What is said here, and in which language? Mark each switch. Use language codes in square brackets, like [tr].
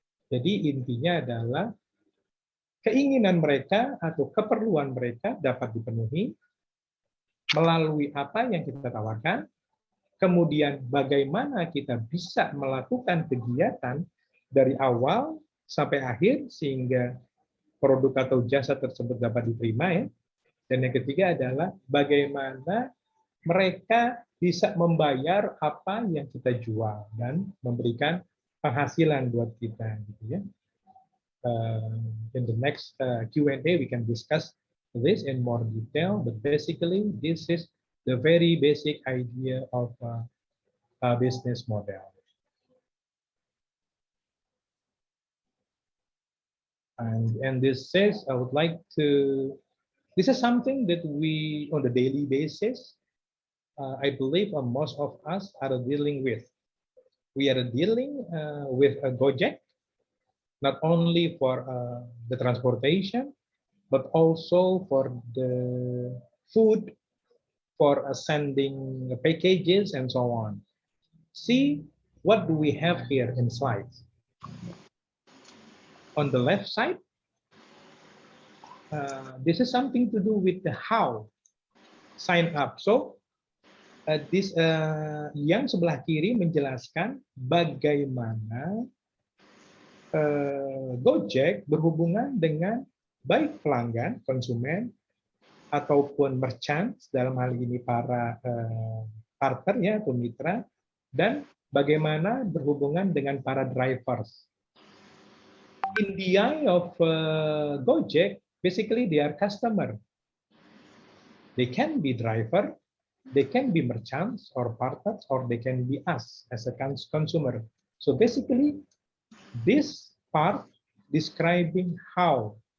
[id] Jadi intinya adalah keinginan mereka atau keperluan mereka dapat dipenuhi melalui apa yang kita tawarkan, kemudian bagaimana kita bisa melakukan kegiatan dari awal sampai akhir sehingga produk atau jasa tersebut dapat diterima ya. Dan yang ketiga adalah bagaimana mereka bisa membayar apa yang kita jual dan memberikan penghasilan buat kita gitu ya. [en] In the next Q&A we can discuss this in more detail, but basically this is the very basic idea of a business model. And this says, I would like to, this is something that we, on a daily basis, I believe most of us are dealing with. We are dealing with a Gojek, not only for the transportation, but also for the food, for sending packages and so on. See, what do we have here in slides? On the left side, this is something to do with the how, sign up. So, this [id] yang sebelah kiri menjelaskan bagaimana Gojek berhubungan dengan baik pelanggan, konsumen, ataupun merchant, dalam hal ini para partner ya, atau mitra, dan bagaimana berhubungan dengan para drivers. [en] In the eye of Gojek, basically they are customer. They can be driver, they can be merchants or partners, or they can be us as a consumer. So basically, this part describing how